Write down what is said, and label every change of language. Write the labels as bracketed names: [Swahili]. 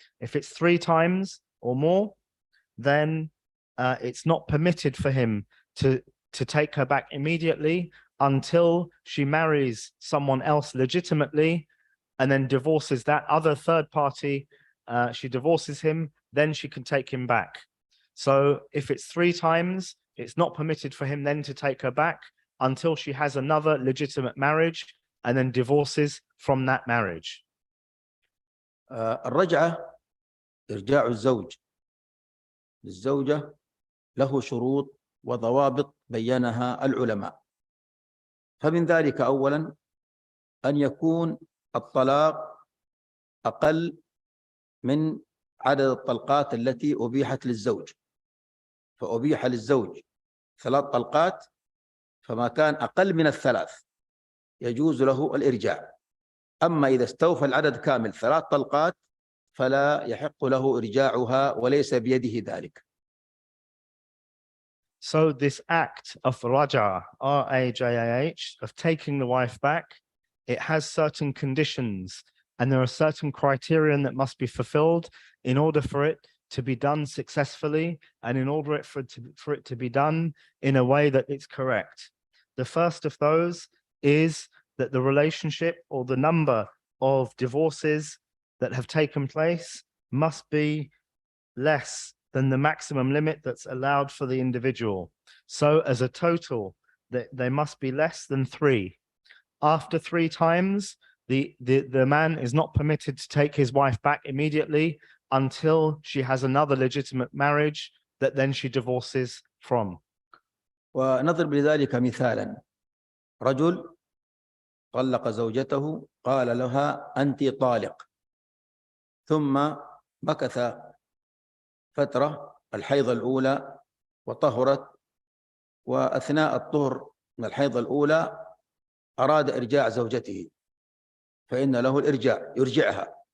[English] If it's 3 times or more, then it's not permitted for him to take her back immediately until she marries someone else legitimately and then divorces that other third party. She divorces him, then she can take him back. So if it's 3 times, it's not permitted for him then to take her back until she has another legitimate marriage and then divorces from that marriage. [Arabic] الرجعة إرجاع الزوج للزوجة له شروط وضوابط بينها العلماء. فمن ذلك أولا أن يكون الطلاق أقل من عدد الطلقات التي أبيحت للزوج. فأبيح للزوج 3 طلقات، فما كان أقل من 3 يجوز له الإرجاع. أما إذا استوفى العدد كامل 3 طلقات فلا يحق له إرجاعها وليس بيده ذلك. [English] So this act of Raj'ah, R-A-J-A-H, of taking the wife back, it has certain conditions, and there are certain criterion that must be fulfilled in order for it to be done successfully, and in order for it to be done in a way that it's correct. The first of those is that the relationship or the number of divorces that have taken place must be less than the maximum limit that's allowed for the individual. So as a total, they must be less than 3. After 3 times, the man is not permitted to take his wife back immediately until she has another legitimate marriage that then she divorces from. [Arabic] ونضرب لذلك مثالا. رجل طلق زوجته قال لها أنت طالق، ثم مكث فترة الحيض الأولى وطهرت، وأثناء الطهر من الحيض الأولى أراد إرجاع زوجته، فإن له الإرجاع يرجعها.